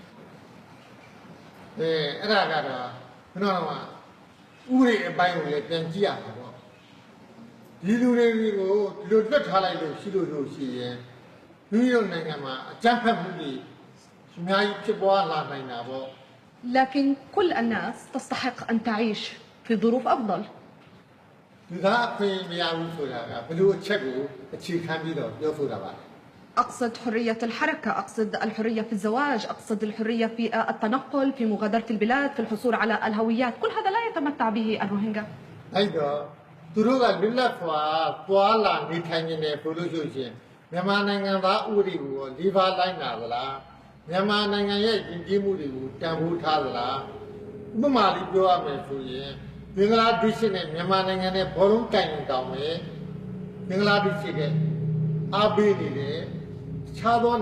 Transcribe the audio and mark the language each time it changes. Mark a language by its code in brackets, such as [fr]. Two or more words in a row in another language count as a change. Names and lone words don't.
[my] အဲ့ဒါကတော့ဘယ်တော့မှဥပဒေအပိုင်းကိုလည်းပြန်ကြည့်ရမှာပေါ့ဒီလူတွေကိုဒီလိုတွက်ထားလိုက်လို့ရှိလို့ရှိရင်မိမိတို့နိုင်ငံမှာအကြမ်းဖက်မှုတွေအများကြီးဖြစ်ပွားလာနိုင်တာပေါ့ [ar] لكن كل الناس تستحق أن تعيش في ظروف أفضل. أقصد حرية الحركة، أقصد الحرية في الزواج، أقصد الحرية في التنقل، في مغادرة البلاد، في الحصول على الهويات، كل هذا لا يتمتع به الروهينجا. أيضا [my] မြန်မာနိုင်ငံရဲ့ယဉ်ကျေးမှုတွေကိုတန်ဖိုးထားသလားဥပမာလေးပြောရမယ်ဆိုရင်ဘင်္ဂလားဒေ့ရှ်နဲ့မြန်မာနိုင်ငံနဲ့ဘောလုံးတိုင်တောင်ပဲဘင်္ဂလားဒေ့ရှ်ကအားပေးနေတယ်ခြားသော